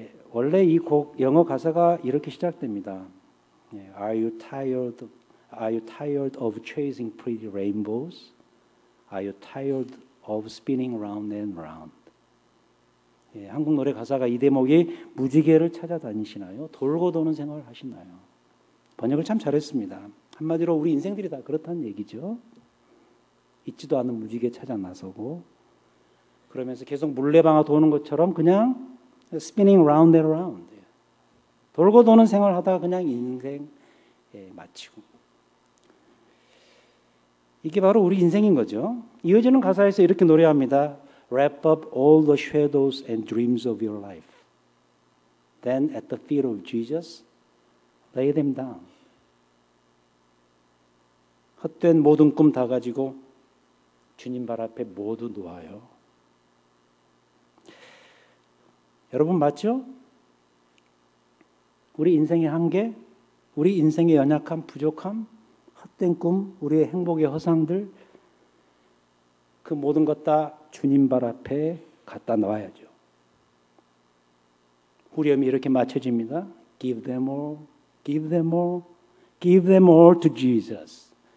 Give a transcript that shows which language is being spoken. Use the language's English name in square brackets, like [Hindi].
[Korean] 원래 이 곡 영어 가사가 이렇게 시작됩니다. [English] Are you tired of chasing pretty rainbows? Are you tired of spinning round and round? [Korean] 한국 노래 가사가 이 대목이 무지개를 찾아다니시나요? 돌고 도는 생활을 하시나요? 번역을 참 잘했습니다. 한마디로 우리 인생들이 다 그렇다는 얘기죠. 있지도 않은 무지개 찾아 나서고 그러면서 계속 물레방아 도는 것처럼 그냥 [English] spinning round and round [Korean] 돌고 도는 생활을 하다가 그냥 인생 마치고 이게 바로 우리 인생인 거죠. 이어지는 가사에서 이렇게 노래합니다. [English] Wrap up all the shadows and dreams of your life. Then at the feet of Jesus, lay them down. [Korean] 헛된 모든 꿈 다 가지고 주님 발 앞에 모두 놓아요. 여러분 맞죠? 우리 인생의 한계, 우리 인생의 연약함, 부족함, 헛된 꿈, 우리의 행복의 허상들, 그 모든 것 다 주님 발 앞에 갖다 놔야죠. 후렴이 이렇게 맞춰집니다. [English] Give them all, give them all, give them all to Jesus.